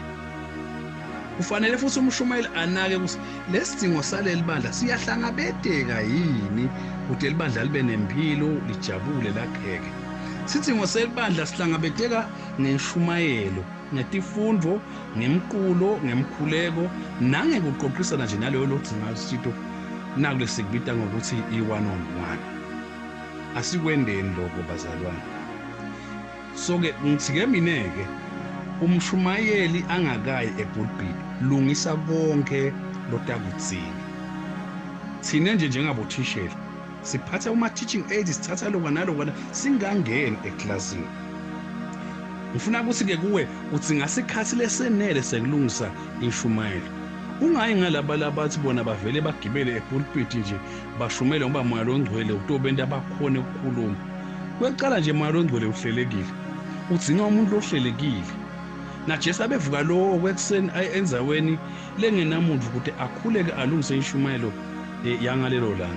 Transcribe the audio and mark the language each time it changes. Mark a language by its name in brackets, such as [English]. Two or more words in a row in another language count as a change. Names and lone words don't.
[Swati] Kufanele futhi umshumayeli anake ukuthi lesidingo saleli bandla siyahlangabeteka yini ukuthi libandla libe nempilo lijabule lakheke. Sidingo selibandla sihlangabeteka nenshumayelo, ngetifundvo, ngemqulo, ngemkhuleko nangekuqoqisana nje naleyo lodzinga sitho naku lesikubita ngokuthi i-1-on-1. Asikwendeni lokho bazalwane. So-ke ngithike mina-ke umshumayeli angakayi epulpiti lungisa konke lotakudzinga. Thina nje njengabothishela siphatha uma- [English] teaching aids, [Swati] sithatha lokwa nalokwana singangeni eklasini. Ngifuna ukuthi-ke kuwe udzinga sikhathi lesenele sekulungisa inshumayelo. Ungayi ngalaba bathi bona bavele bagibele epulpiti nje bashumele ngoba moya longcwele utobenta bakhone ukukhuluma. Kwecala nje moya longcwele uhlelekile, udzinga umuntu lohlelekile. NaJesu abevuka lo kwekuseni enzaweni lengenamuntu ukuthi akhuleke alungise inshumayelo yangalelo langa.